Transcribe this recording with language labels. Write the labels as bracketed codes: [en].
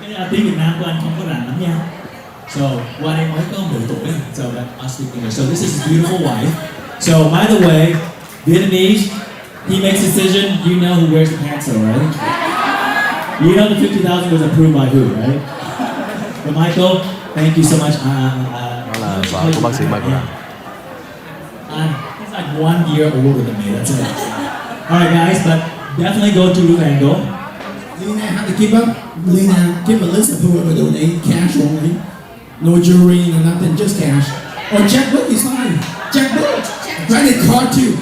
[vi] Tiếng Việt Nam của anh không có rành lắm nha. So, qua đây mới có 10 tuổi, [en] so I speak English. So this is his beautiful wife. So, by the way, Vietnamese, he makes decision, you know who wears the pants though, right? You know the 50,000 was approved by who, right? But Michael, thank you so much. [vi] Đó là vợ của bác sĩ Michael Đào. [en] He's like 1 year older than me, that's it. Alright guys, but definitely go to Ruvango. Leyna, have to keep up. Leyna, give a list of whoever donate cash only. No jewelry, no nothing, just cash. Or checkbook is fine. Checkbook. Credit card too.